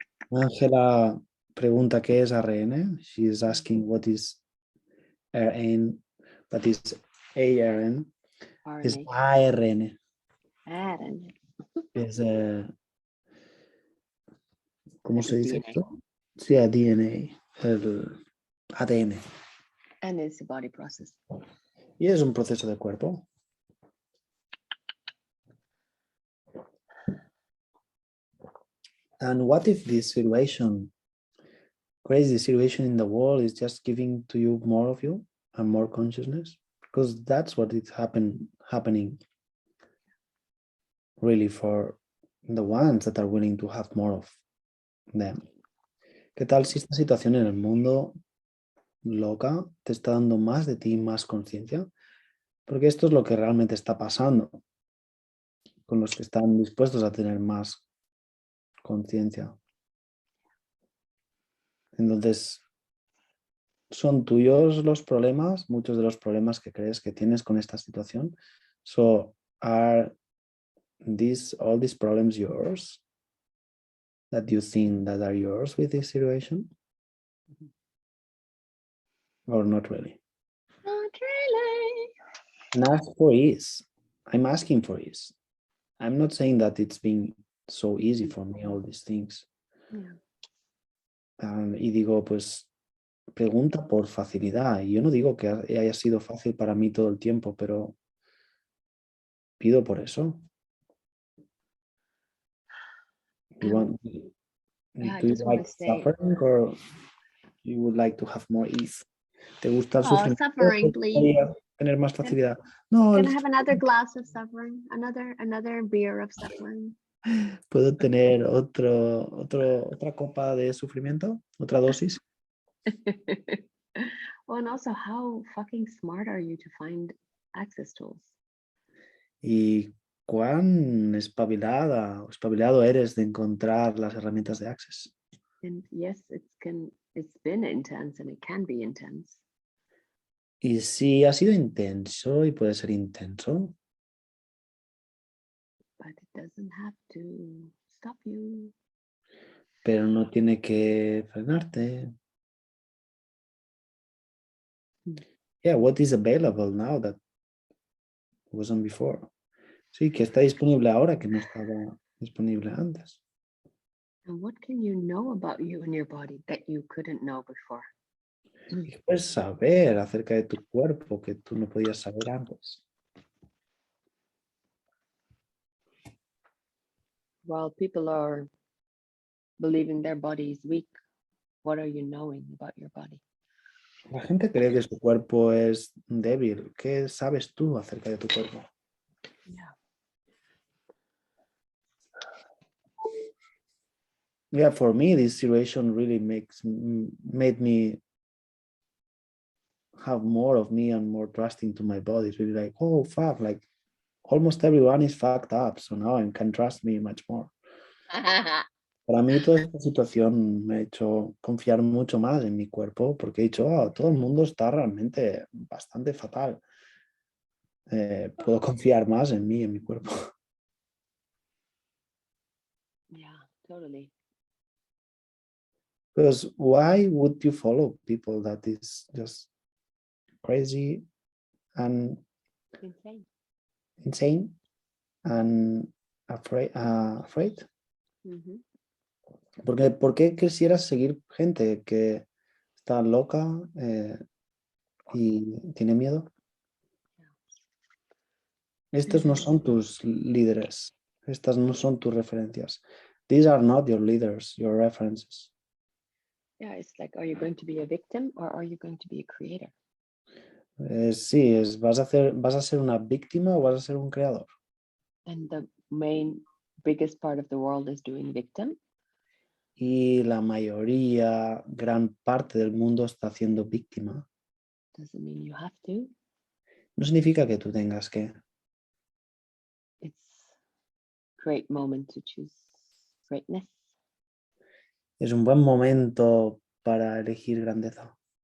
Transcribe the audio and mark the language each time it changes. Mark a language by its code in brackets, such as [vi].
[es] Ángela pregunta qué es ARN. [en] She is asking what is RN, what is ARN. [es] Es ARN. ARN. Es, ¿cómo se dice [en] DNA. [es] esto? Sí, DNA, el ADN. [en] And it's a body process. [es] Y es un proceso de cuerpo. [en] And what if this situation, crazy situation in the world, is just giving to you more of you and more consciousness? Because that's what is happening really for the ones that are willing to have more of them. [es] ¿Qué tal si esta situación en el mundo loca te está dando más de ti, más conciencia? Porque esto es lo que realmente está pasando con los que están dispuestos a tener más conciencia. Entonces, ¿son tuyos los problemas? Muchos de los problemas que crees que tienes con esta situación. [en] So, are all these problems yours? That you think that are yours with this situation? Or not really? Not really. And ask for ease. I'm asking for ease. I'm not saying that it's been so easy for me, all these things. Yeah. [es] Y digo, pues, pregunta por facilidad. Y yo no digo que haya sido fácil para mí todo el tiempo, pero pido por eso. [en] Do you like suffering or you would like to have more ease? [es] ¿Te gusta el sufrimiento? [en] Suffering, please. [es] Tener más facilidad. No, [en] Can I have another glass of suffering? Another beer of suffering? [es] ¿Puedo tener otra copa de sufrimiento? ¿Otra dosis? [en] Well, and also, how fucking smart are you to find access tools? [es] ¿Y cuán espabilada o espabilado eres de encontrar las herramientas de Access? [en] And yes, it's been intense and it can be intense. [es] Y sí, ha sido intenso y puede ser intenso. [en] But it doesn't have to stop you. [es] Pero no tiene que frenarte. [en] Yeah, what is available now that wasn't before? [es] Sí, que está disponible ahora que no estaba disponible antes. [en] And what can you know about you and your body that you couldn't know before? [es] ¿Y qué puedes saber acerca de tu cuerpo que tú no podías saber antes? [en] While people are believing their body is weak, what are you knowing about your body? [es] La gente cree que su cuerpo es débil. ¿Qué sabes tú acerca de tu cuerpo? [en] Yeah. yeah, for me, this situation really made me have more of me and more trusting to my body. It's really like, oh fuck, like almost everyone is fucked up, so now I can trust me much more. [es] Para mí toda esta situación me ha hecho confiar mucho más en mi cuerpo porque he dicho, oh, todo el mundo está realmente bastante fatal. Puedo confiar más en mí, en mi cuerpo. [en] Yeah, totally. Because why would you follow people that is just crazy and insane and afraid? Mm-hmm. [es] Porque, ¿por qué quisieras seguir gente que está loca y tiene miedo? Estos no son tus líderes. Estas no son tus referencias. [en] These are not your leaders, your references. Yeah, it's like, are you going to be a victim or are you going to be a creator? [es] Sí, ¿vas a ser una víctima o vas a ser un creador? [en] And the biggest part of the world is doing victim. [es] Y la mayoría, gran parte del mundo está haciendo víctima. [en] Doesn't mean you have to. [es] No significa que tú tengas que. [en] It's a great moment to choose greatness. [es] Es un buen momento para elegir grandeza.